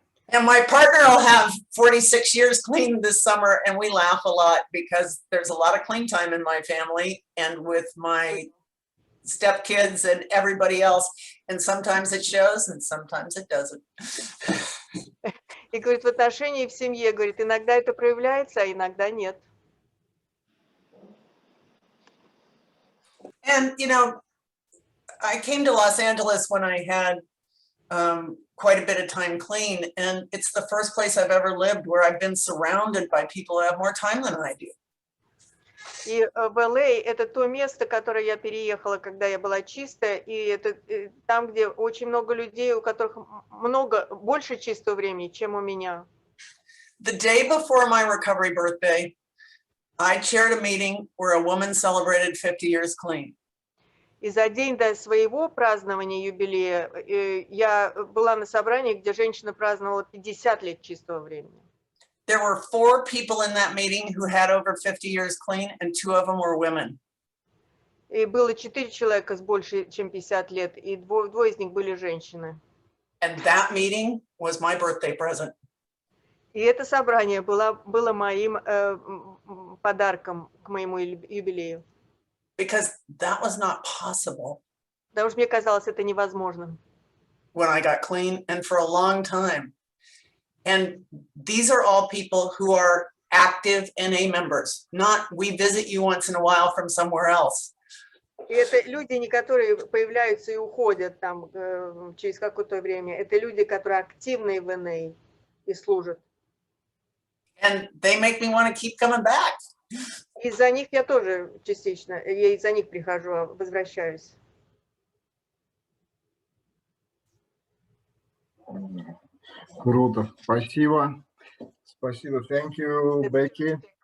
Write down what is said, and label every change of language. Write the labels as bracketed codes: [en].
[en] And my partner will have 46 years clean this summer, and we laugh a lot because there's a lot of clean time in my family and with my stepkids and everybody else. And sometimes it shows and sometimes it doesn't. [ru] И говорит, в отношении в семье, говорит, иногда это проявляется, а иногда нет. [en] And, you know, I came to Los Angeles when I had quite a bit of time clean, and it's the first place I've ever lived where I've been surrounded by people who have more time than I do. [ru] И в LA это то место, которое я переехала, когда я была чистая, и это там, где очень много людей, у которых больше чистого времени, чем у меня. [en] The day before my recovery birthday, I chaired a meeting where a woman celebrated 50 years clean. [ru] И за день до своего празднования юбилея я была на собрании, где женщина праздновала 50 лет чистого времени. [en] There were 4 people in that meeting who had over 50 years clean, and 2 of them were women. [ru] И было 4 человека с больше, чем 50 лет, и двое из них были женщины. [en] And that meeting was my birthday present. [ru] И это собрание было моим подарком к моему юбилею. [en] Because that was not possible. [ru] Потому что мне казалось это невозможным. [en] When I got clean, and for a long time. And these are all people who are active NA members, not we visit you once in a while from somewhere else. [ru] И это люди, не которые появляются и уходят там через какое-то время. Это люди, которые активны в НА и служат. [en] And they make me want to keep coming back. [ru] Из-за них я тоже частично, я из-за них прихожу, возвращаюсь. Круто, спасибо. Спасибо, [en] thank you, [ru] Бэкки.